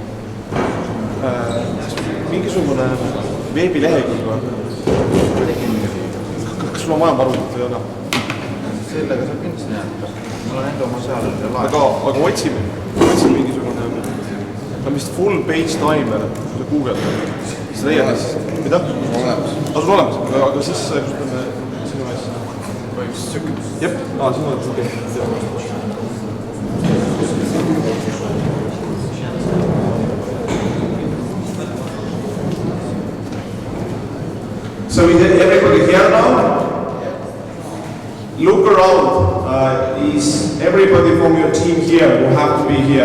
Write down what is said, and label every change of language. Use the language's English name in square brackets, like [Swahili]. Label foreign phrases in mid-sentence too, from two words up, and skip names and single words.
[Estonian] Mingisugune veebilehekülg või? Kas sul on vaja varunud või ei ole? Sellega saab kindlasti näha. Mul on enda oma seal laed. Aga otsime mingisugune, ta on vist [English] full page timer, [Estonian] kui sa google'd. Siis leiad siis, mida? Olemas. Sul on olemas, aga siis ütleme sinu ees. Jep, sinu ees, okei. [English] So is everybody here now? Look around. Is everybody from your team here who have to be here?